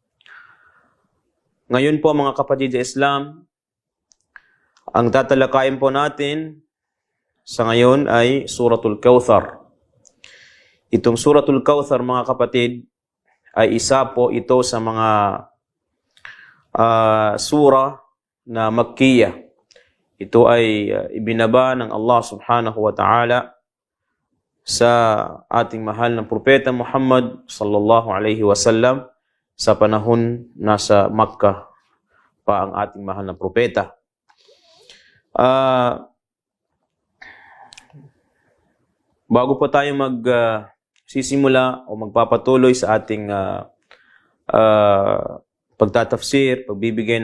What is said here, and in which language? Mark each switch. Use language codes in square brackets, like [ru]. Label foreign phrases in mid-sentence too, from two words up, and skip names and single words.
[tl] Ngayon po mga kapatid sa Islam, ang tatalakayin po natin sa ngayon ay Suratul Kawthar. Itong Suratul Kawthar mga kapatid ay isa po ito sa mga surah na Makkiyah. Ito ay ibinaba ng Allah [ar] سبحانه وتعالى [tl] sa ating mahal na propeta Muhammad [ar] صلى الله عليه وسلم [tl] sa panahon nasa Makkah pa ang ating mahal na propeta. Bago po tayo magsisimula o magpapatuloy sa ating pagtatafsir, pagbibigay